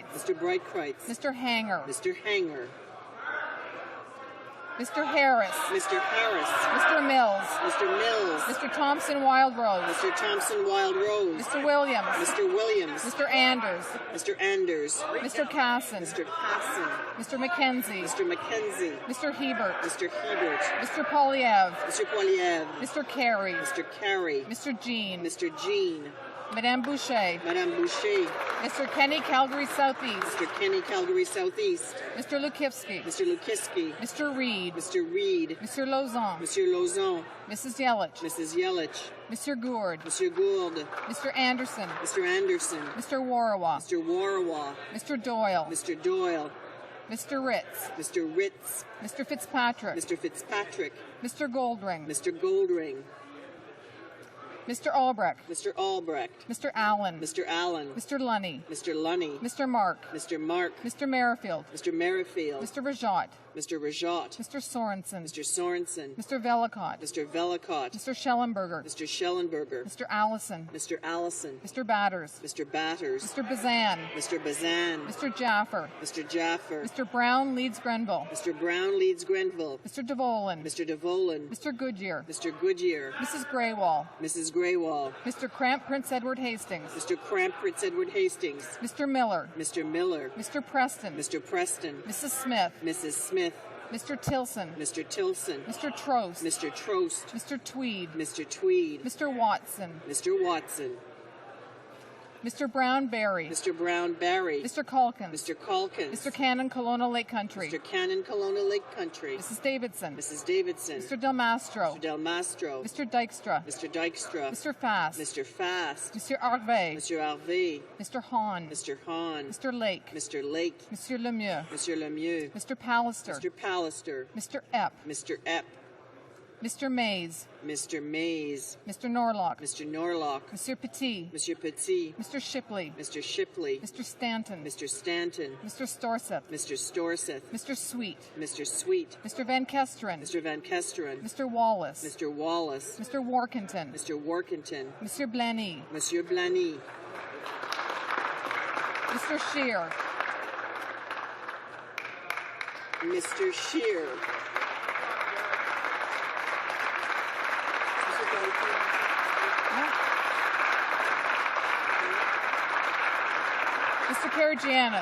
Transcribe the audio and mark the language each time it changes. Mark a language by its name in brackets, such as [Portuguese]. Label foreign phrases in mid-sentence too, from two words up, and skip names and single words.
[English] Mr. Breitkreitz. Mr. Hanger. Mr. Hanger. Mr. Harris. Mr. Harris. Mr. Mills. Mr. Mills. Mr. Thompson Wild Rose. Mr. Thompson Wild Rose. Mr. Williams. Mr. Williams. Mr. Anders. Mr. Anders. Mr. Casson. Mr. Casson. Mr. McKenzie. Mr. McKenzie. Mr. Hebert. Mr. Hebert. Mr. Polyev. Mr. Polyev. Mr. Carey. Mr. Carey. Mr. Jean. Mr. Jean. [French] Madame Boucher. Madame Boucher. [English] Mr. Kenny, Calgary Southeast. Mr. Kenny, Calgary Southeast. Mr. Lukivsky. Mr. Lukiski. Mr. Reed. Mr. Reed. Mr. Lauzon. [French] Monsieur Lauzon. [English] Mrs. Yelich. Mrs. Yelich. Mr. Gourd. [French] Monsieur Gould. [English] Mr. Anderson. Mr. Anderson. Mr. Warawa. Mr. Warawa. Mr. Doyle. Mr. Doyle. Mr. Ritz. Mr. Ritz. Mr. Fitzpatrick. Mr. Fitzpatrick. Mr. Goldring. Mr. Goldring. Mr. Albrecht. Mr. Albrecht. Mr. Allen. Mr. Allen. Mr. Lunny. Mr. Lunny. Mr. Mark. Mr. Mark. Mr. Merrifield. Mr. Merrifield. Mr. Rajat. Mr. Rajat. Mr. Sorensen. Mr. Sorensen. Mr. Velicott. Mr. Velicott. Mr. Schellenberger. Mr. Schellenberger. Mr. Allison. Mr. Allison. Mr. Batters. Mr. Batters. Mr. Bazan. Mr. Bazan. Mr. Jaffer. Mr. Jaffer. Mr. Brown leads Grenville. Mr. Brown leads Grenville. Mr. DeVolen. Mr. DeVolen. Mr. Goodyear. Mr. Goodyear. Mrs. Graywall. Mrs. Graywall. Mr. Cramp Prince Edward Hastings. Mr. Cramp Prince Edward Hastings. Mr. Miller. Mr. Miller. Mr. Preston. Mr. Preston. Mrs. Smith. Mrs. Smith. Mr. Tilson. Mr. Tilson. Mr. Trost. Mr. Trost. Mr. Tweed. Mr. Tweed. Mr. Watson. Mr. Watson. Mr. Brown Barry. Mr. Brown Barry. Mr. Calkins. Mr. Calkins. Mr. Cannon Kelowna Lake Country. Mr. Cannon Kelowna Lake Country. Mrs. Davidson. Mrs. Davidson. Mr. Del Mastro. Mr. Del Mastro. Mr. Dykstra. Mr. Dykstra. Mr. Fast. Mr. Fast. Mr. Harvey. Mr. Harvey. Mr. Hahn. Mr. Hahn. Mr. Lake. Mr. Lake. [French] Monsieur Lemieux. Monsieur Lemieux. [English] Mr. Pallister. Mr. Pallister. Mr. Epp. Mr. Epp. Mr. Mays. Mr. Mays. Mr. Norlock. Mr. Norlock. [French] Monsieur Petit. Monsieur Petit. [English] Mr. Shipley. Mr. Shipley. Mr. Stanton. Mr. Stanton. Mr. Storseth. Mr. Storseth. Mr. Sweet. Mr. Sweet. Mr. Van Kesteren. Mr. Van Kesteren. Mr. Wallace. Mr. Wallace. Mr. Workington. Mr. Workington. [French] Monsieur Blaney. Monsieur Blaney. [English] Mr. Shear. Mr. Shear. Mr. Karagianis.